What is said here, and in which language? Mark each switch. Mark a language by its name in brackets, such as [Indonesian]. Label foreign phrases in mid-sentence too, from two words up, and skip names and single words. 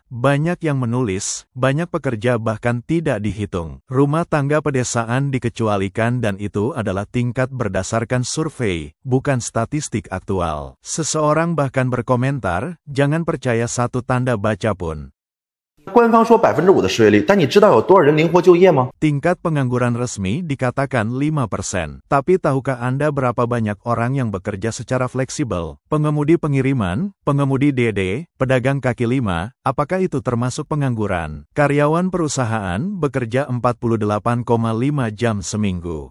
[Indonesian] Banyak yang menulis, banyak pekerja bahkan tidak dihitung. Rumah tangga pedesaan dikecualikan dan itu adalah tingkat berdasarkan survei, bukan statistik aktual. Seseorang bahkan berkomentar, jangan percaya satu tanda baca pun. [Chinese] 官方说5%的失业率，但你知道有多少人灵活就业吗？ [Indonesian] Tingkat pengangguran resmi dikatakan 5%. Tapi tahukah Anda berapa banyak orang yang bekerja secara fleksibel? Pengemudi pengiriman, pengemudi DD, pedagang kaki lima, apakah itu termasuk pengangguran? Karyawan perusahaan bekerja 48,5 jam seminggu.